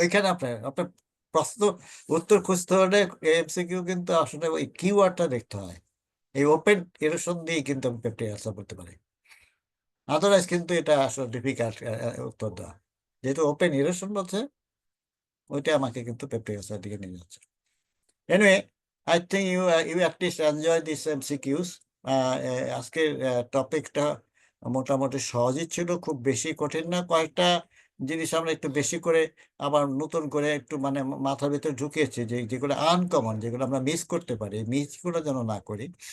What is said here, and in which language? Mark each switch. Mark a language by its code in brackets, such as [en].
[bn] ওইখানে আপনার আপনার প্রশ্ন উত্তর খুঁজতে হলে এমসিকিউ কিন্তু আসলে ওই কিওয়ার্ডটা দেখতে হয়। এই ওপেন এরোশন দিয়ে কিন্তু আমি পেপটিক আলসার বলতে পারি, আদারওয়াইজ কিন্তু এটা আসলে ডিফিকাল্ট উত্তর দেওয়া। যেহেতু ওপেন এরোশন বলছে, ওইটা আমাকে কিন্তু পেপটিক আলসার দিকে নিয়ে যাচ্ছে। [en] Anyway, I think you at least enjoy this MCQs. [bn] আজকের টপিকটা মোটামুটি সহজই ছিল, খুব বেশি কঠিন না। কয়েকটা জিনিস আমরা একটু বেশি করে আবার নতুন করে একটু মানে মাথার ভিতরে ঢুকিয়েছি, যেগুলো আনকমন, যেগুলো আমরা মিস করতে পারি, মিসগুলো যেন না করি।